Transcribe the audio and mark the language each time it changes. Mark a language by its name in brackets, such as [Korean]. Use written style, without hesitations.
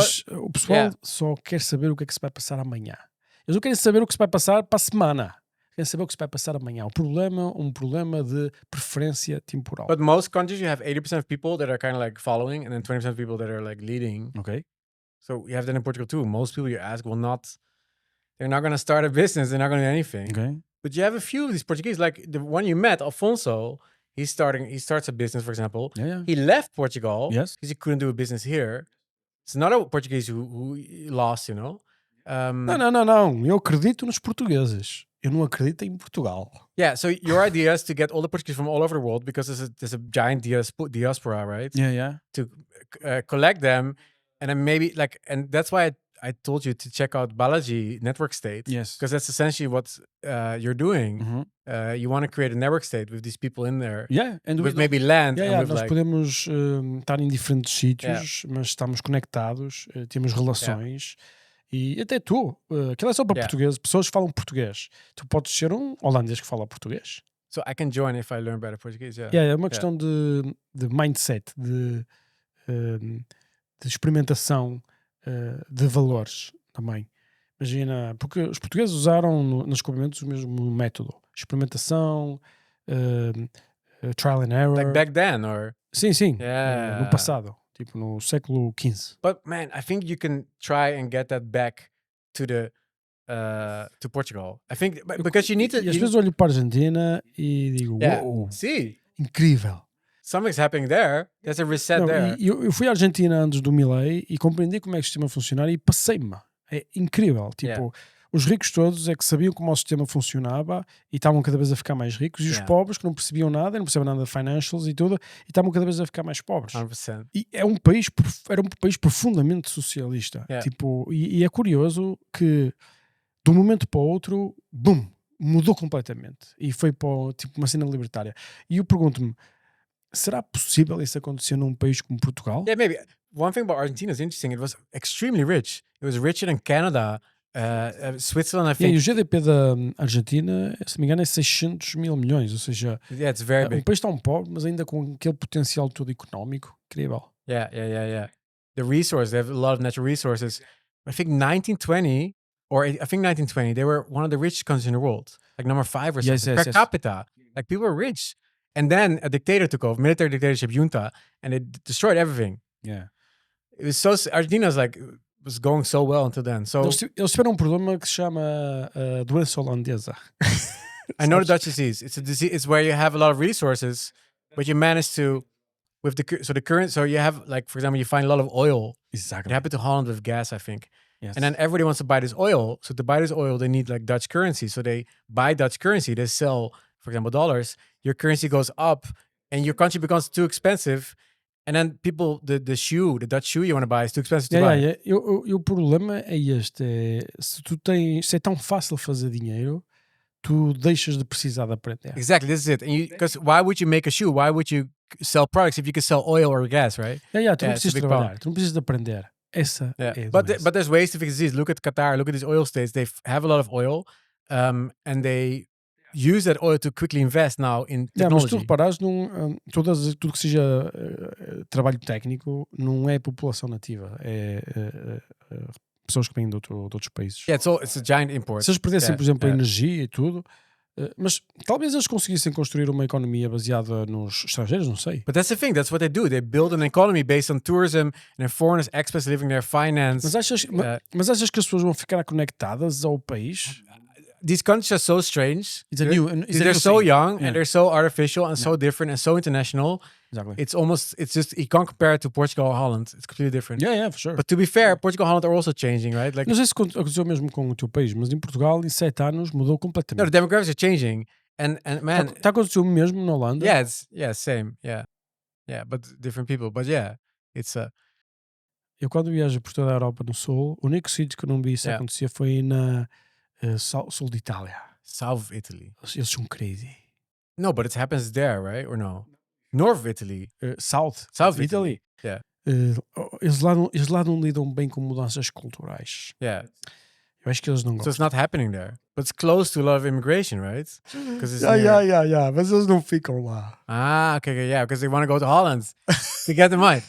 [Portuguese] O pessoal só quer saber o que é que se vai passar amanhã. Eles não querem saber o que se vai passar para a semana. Querem saber o que se vai passar amanhã. Um problema de preferência temporal. [English] But most countries you have 80% of people that are kind of like following, and then 20% of people that are like leading. Okay. So you have that in Portugal too. Most people you ask they're not going to start a business. They're not going to do anything. Okay. But you have a few of these Portuguese, like the one you met, Alfonso. He starts a business, for example. Yeah. He left Portugal because he couldn't do a business here. It's another Portuguese who lost, you know. [Portuguese] Não. Eu acredito nos portugueses. Eu não acredito em Portugal. [English] Yeah, so your idea is to get all the Portuguese from all over the world because there's a giant diaspora, right? Yeah. To collect them, and then maybe and that's why I told you to check out Balaji Network State. Yes. Because that's essentially what you're doing. Mm-hmm. You want to create a network state with these people in there. Yeah. And with maybe land. [Portuguese] Yeah, nós podemos estar em diferentes sítios, mas estamos conectados, temos relações. E até tu, aquilo é só para português, pessoas que falam português. Tu podes ser um holandês que fala português. [English] So I can join if I learn better Portuguese, [Portuguese] é uma questão de mindset, de experimentação, de valores também. Imagina, porque os portugueses usaram nos descobrimentos o mesmo método. [English] Experimentação, trial and error. Like back then, or? [Portuguese] Sim. No passado. Tipo no século XV. [English] But man, I think you can try and get that back to to Portugal. I think because you need to. [Portuguese] E às vezes olho para a Argentina e digo, wow, incrível. [English] Something's happening there. There's a reset there. [Portuguese] Eu fui à Argentina antes do Milei e compreendi como é que o sistema funciona e passei-me. É incrível. Tipo, os ricos todos é que sabiam como o sistema funcionava e estavam cada vez a ficar mais ricos, e os pobres que não percebiam nada, não percebiam nada de financials e tudo, e estavam cada vez a ficar mais pobres. [English] 100%. [Portuguese] E era um país profundamente socialista. Tipo, e é curioso que de um momento para o outro, boom, mudou completamente. E foi para uma cena libertária. E eu pergunto-me, será possível isso acontecer num país como Portugal? [English] Yeah, maybe. One thing about Argentina is interesting. It was extremely rich. It was richer than Canada. Switzerland, I think. [Portuguese] E o GDP da Argentina, se não me engano, é 600 mil milhões, ou seja, [English] it's very big. [Portuguese] Um país tão pobre, mas ainda com aquele potencial todo económico, incrível. [English] Yeah. The resources, they have a lot of natural resources. I think 1920, they were one of the richest countries in the world, like number 5 or something, per capita. Like people were rich. And then a dictator took over, military dictatorship, junta, and it destroyed everything. Yeah. It was so, Argentina's was going so well until then. So [Portuguese] eles tiveram um problema que se chama doença holandesa. [English] I know the Dutch disease. It's a disease. It's where you have a lot of resources, but you manage to so you have, like, for example, you find a lot of oil. Exactly. It happened to Holland with gas, I think. Yes. And then everybody wants to buy this oil. So to buy this oil, they need like Dutch currency. So they buy Dutch currency. They sell, for example, dollars. Your currency goes up. and your country becomes too expensive, and then people, the Dutch shoe you want to buy is too expensive to buy. [Portuguese] O problema é este. Se é tão fácil fazer dinheiro, tu deixas de precisar de aprender. [English] Exactly, this is it. Because why would you make a shoe? Why would you sell products if you could sell oil or gas, right? [Portuguese] Tu não precisas de trabalhar, tu não precisas de aprender. Essa é [English] but there's ways to fix this. Look at Qatar, look at these oil states. They have a lot of oil, and they use that oil to quickly invest now in technology. [Portuguese] Mas tu reparares, tudo que seja trabalho técnico não é população nativa, é pessoas que vêm de outros países. [English] Yeah, it's a giant import. [Portuguese] Se eles perdessem, por exemplo, a energia e tudo, mas talvez eles conseguissem construir uma economia baseada nos estrangeiros, não sei. [English] But that's the thing, that's what they do. They build an economy based on tourism and foreigners, expats living there, finance. [Portuguese] Mas achas que as pessoas vão ficar conectadas ao país? [English] These countries are so strange. They're so young and they're so artificial and so different and so international. Exactly. It's just, you can't compare it to Portugal or Holland. It's completely different. Yeah, for sure. But to be fair, Portugal and Holland are also changing, right? Like, [Portuguese] não sei se aconteceu mesmo com o teu país, mas em Portugal, em 7 anos, mudou completamente. [English] No, the demographics are changing. And man... [Portuguese] Está acontecendo mesmo na Holanda? [English] Yeah, same. Yeah, but different people. But yeah, it's... [Portuguese] Eu quando viajo por toda a Europa no Sul, o único sítio que eu não vi isso acontecer foi na sul de Itália. [English] South of Italy. [Portuguese] Eles são crazy. [English] No, but it happens there, right? Or no? North of Italy. South Italy. Yeah. [Portuguese] Eles lá não lidam bem com mudanças culturais. [English] Yeah. [Portuguese] Eu acho que eles não gostam. [English] So it's not happening there. But it's close to a lot of immigration, right? Yeah. [Portuguese] Mas eles não ficam lá. [English] Okay, yeah. Because they want to go to Holland to get the money.